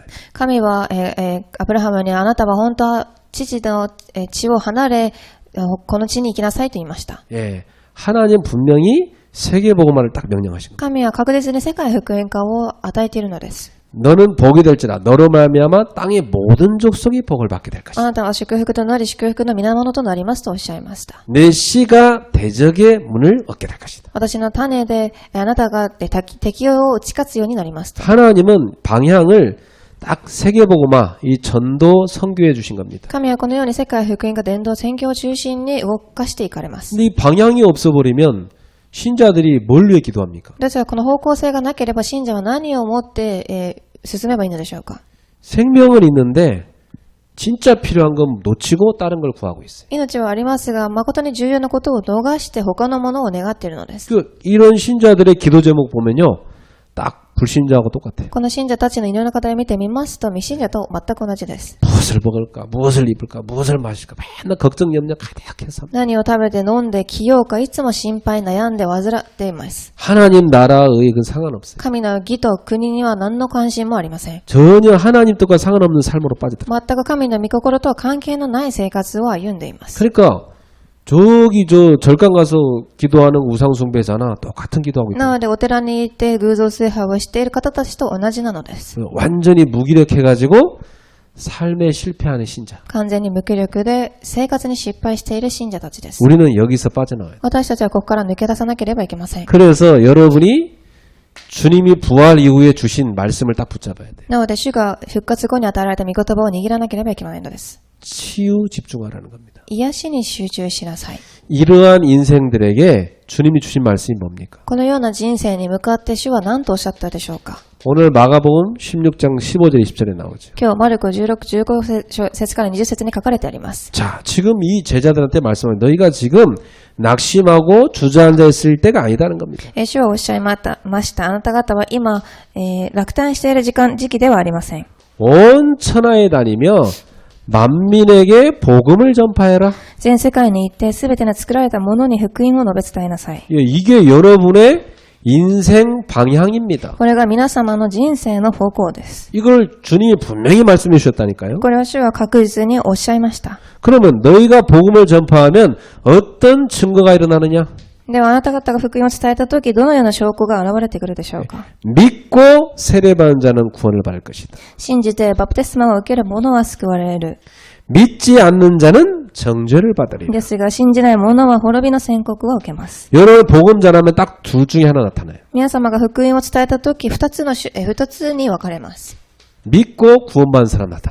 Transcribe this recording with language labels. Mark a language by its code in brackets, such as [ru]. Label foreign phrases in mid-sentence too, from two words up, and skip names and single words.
[ja] 神は、アブラハムにあなたは本当は父の地を離れこの地に行きなさいと言いました。 [ko] 예, 하나님 분명히 세계 복음화를 딱 명령하신 거예요. [ja] 神は確実に世界福音化を与えているのです。 [ko] 너는 복이 될지라 너로 말미암아 땅의 모든 족속이 복을 받게 될 [ja] あ [ko] 것이다. [ja] なたは祝福となり祝福の源となりますとおっしゃいました。 [ko] 내 씨가 대적의 문을 얻게 될 것이다. [ja] 私の種であなたが敵を打ち勝つようになりますと。 [ko] 하나님은 방향을 딱 세계 복음화 이 전도 선교해 주신 겁니다. [ja] 神はこのように世界福音化伝道宣教を中心に動かしていかれます。 [ko] 근데 이 방향이 없어 버리면 신자들이 뭘 위해 기도합니까? [ja] ですがこの方向性がなければ信者は何をもって、進めばいいのでしょうか。 [ko] 생명은 있는데 진짜 필요한 건 놓치고 다른 걸 구하고 있어요. [ja] 命はありますが誠に重要なことを逃して他のものを願っているのです。 [ko] 이런 신자들의 기도 제목 보면요. 딱 불신자하고 똑같아요. [ja] この信者たちの祈りの課題を見てみますと未信者と全く同じです。 [ko] 무엇을 먹을까? 무엇을 입을까? 무엇을 마실까? 맨날 걱정 염려 가득해서. [ja] 何を食べて飲んで着ようかいつも心配悩んで患っています。 [ko] 하나님 나라의 그 상관없어요. [ja] 神の義と国には何の関心もありません。 [ko] 전혀 하나님 뜻과 상관없는 삶으로 빠져들어요. [ja] 全く神の御心とは関係のない生活を歩んでいます。 [ko] 그러니까 저기 저 절간 가서 기도하는 우상 숭배자나 똑같은 기도하고 [ja] な [ko] 있어요. [ja] のでお寺に行って偶像崇拝をしている方たちと同じなのです。 [ko] 완전히 무기력해가지고 삶에 실패하는 신자. [ja] 完全に無気力で生活に失敗している信者たちです。 [ko] 우리는 여기서 빠져나와요. [ja] 私たちはここから抜け出さなければいけません。 [ko] 그래서 여러분이 주님이 부활 이후에 주신 말씀을 딱 붙잡아야 돼요. [ja] なので主が復活後に与えられた御言葉を握らなければいけないのです。 [ko] 치유 집중하라는 겁니다. [ja] 癒しに集中しなさい。 [ko] 이러한 인생들에게 주님이 주신 말씀이 뭡니까? [ja] このような人生に向かって主は何とおっしゃったでしょうか。 [ko] 오늘 마가복음 16장 15절 20절에 나오죠. [ja] 今日マルコ16、15節から20節に書かれてあります。 [ko] 자, 지금 이 제자들한테 말씀하는 너희가 지금 낙심하고 주저앉아 있을 때가 아니다는 겁니다. [ja] 主はおっしゃいました。あなた方は今、落胆している時期ではありません。 [ko] 온 천하에 다니며 만민에게 복음을 전파해라. [ja] 全世界に行ってすべての作られたものに福音を述べ伝えなさい。 [ko] 이게 여러분의 인생 방향입니다. [ja] これが皆様の人生の方向です。 [ko] 이걸 주님이 분명히 말씀해 주셨다니까요. [ja] これは主は確実におっしゃいました。 [ko] 그러면 너희가 복음을 전파하면 어떤 증거가 일어나느냐? [ja] ではあなた方が福音を伝えたとき、どのような証拠が現れてくるでしょうか。 [ko] 믿고 세례받은 자는 구원을 받을 것이다. [ja] 信じてバプテスマを受ける者は救われる。 [ko] 믿지 않는 자는 정죄를 받으리라. [ja] ですが信じない者は滅びの宣告を受けます。 [ko] 여러분 복음 전하면 딱 둘 중에 하나 나타나요. [ja] 皆様が福音を伝えたとき、二つに分かれます。 [ko] 믿고 구원받은 사람 나타나.